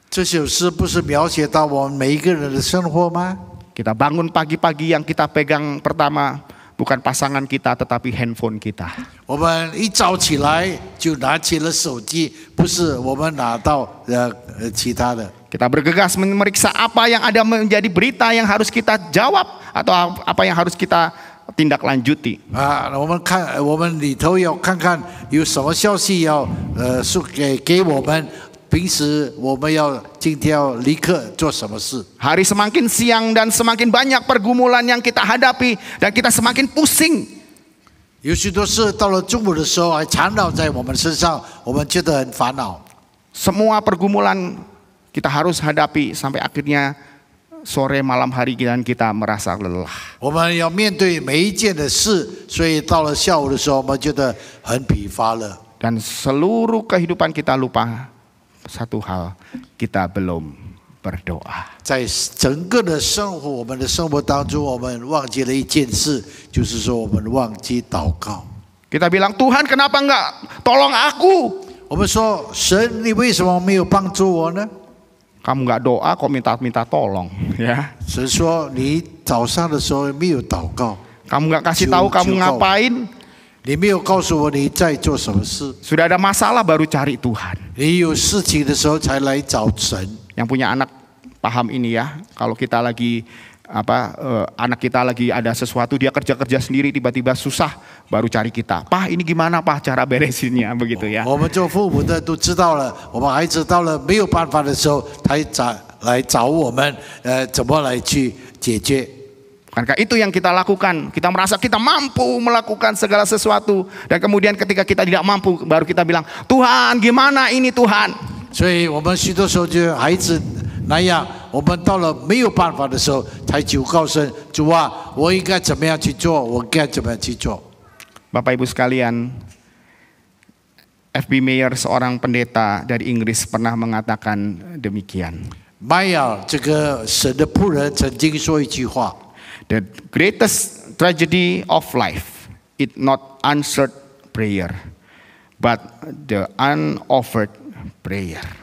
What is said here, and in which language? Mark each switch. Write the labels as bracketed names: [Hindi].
[Chinese] 这首诗不是描写到我们每一个人的生活吗？ [Indonesian] Kita bangun pagi-pagi, yang kita pegang pertama bukan pasangan kita tetapi handphone kita. [Chinese] 我们一早起来就拿起了手机，不是我们拿到其他的。 [Indonesian] Kita bergegas memeriksa apa yang ada menjadi berita yang harus kita jawab atau apa yang harus kita tindak lanjuti. [Chinese] 我们里头要看看有什么消息要给我们。平时我们要今天要立刻做什么事？ [Indonesian] Hari semakin siang dan semakin banyak pergumulan yang kita hadapi dan kita semakin pusing. [Chinese] 有许多事到了中午的时候还缠绕在我们身上，我们觉得很烦恼。 [Indonesian] semua pergumulan kita harus hadapi sampai akhirnya sore malam hari kita merasa lelah. [Chinese] 我们要面对每一件的事，所以到了下午的时候，我们觉得很疲乏了。 [Indonesian] Dan seluruh kehidupan kita lupa satu hal, kita belum berdoa. [Chinese] 在整个的生活，我们的生活当中，我们忘记了一件事，就是说我们忘记祷告。 [Indonesian] Kita bilang, Tuhan kenapa enggak tolong aku? [Chinese] 我们说，神，你为什么没有帮助我呢？ [Indonesian] Kamu enggak doa kok minta tolong, ya. [Chinese] 神说，你早上的时候没有祷告， [Indonesian] Kamu enggak kasih tahu kamu ngapain? [Chinese] 你没有告诉我你在做什么事， [Indonesian] Sudah ada masalah baru cari Tuhan. [Chinese] 你有事情的时候才来找神。 [Indonesian] Yang punya anak paham ini ya. Kalau kita lagi anak kita lagi ada sesuatu, dia kerja sendiri, tiba-tiba susah, baru cari kita. Pak, ini gimana Pak cara beresinnya, begitu ya. [Chinese] 我们做父母的都知道了，我们孩子到了没有办法的时候，才来找我们，怎么来去解决。 [Indonesian] Karena itu yang kita lakukan. Kita merasa kita mampu melakukan segala sesuatu, dan kemudian ketika kita tidak mampu, baru kita bilang, Tuhan, gimana ini Tuhan? [Chinese] 所以我们许多时候就孩子那样，我们到了没有办法的时候，才求告神，主啊，我应该怎么样去做？我该怎么样去做？ [Indonesian] Bapak Ibu sekalian, F.B. Meyer seorang pendeta dari Inggris pernah mengatakan demikian. [Chinese] 迈尔这个神的仆人曾经说一句话 [English] The greatest tragedy of life is not answered prayer, but the unoffered prayer.